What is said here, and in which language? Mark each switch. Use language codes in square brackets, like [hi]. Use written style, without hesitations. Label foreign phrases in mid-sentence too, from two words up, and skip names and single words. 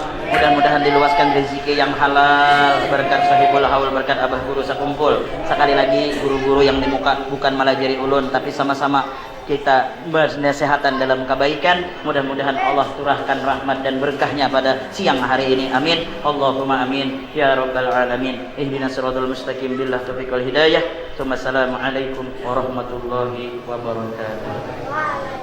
[bjn] Mudah-mudahan diluaskan rezeki yang halal berkat sahibul haul, berkat abah guru sekumpul. Sekali lagi guru-guru yang di muka bukan melajari ulun, tapi sama-sama kita bernasehatan dalam kebaikan. Mudah-mudahan Allah turahkan rahmat dan berkahnya pada siang hari ini. [ar] آمين. اللهم آمين يا رب العالمين. اهدنا الصراط المستقيم بالله التوفيق والهداية. السلام عليكم ورحمة الله وبركاته.